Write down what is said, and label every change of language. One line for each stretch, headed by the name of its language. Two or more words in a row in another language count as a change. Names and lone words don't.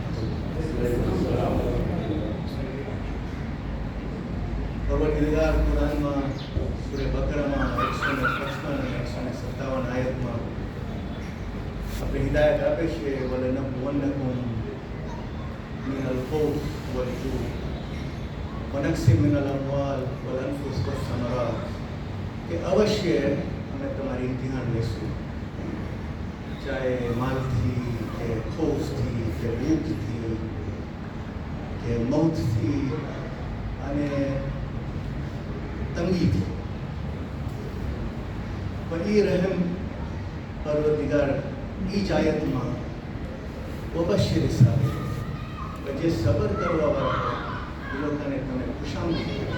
Gujarati: પરવરદિગાર કુરાનમાં સૂરે બકરામાં 155 અને 157 આયતમાં આપણે હિદાયત આપે છે.
Arabic: ولنبلونكم من الخوف و الجوع ونقص من الأموال والأنفس والثمرات
Gujarati: કે અવશ્ય અમે તમારી ઇમ્તિહાન લઈશું, ચાહે માલથી કે ખોફથી કે ભૂખથી કે મૌતથી અને તંગીથી. પણ એ રહેમ પરવરદિગાર એ જ આયતમાં વબશિર હિસાબે જે સબર કરવાવાળા હોય એ લોકોને તમે ખુશામદી કરો.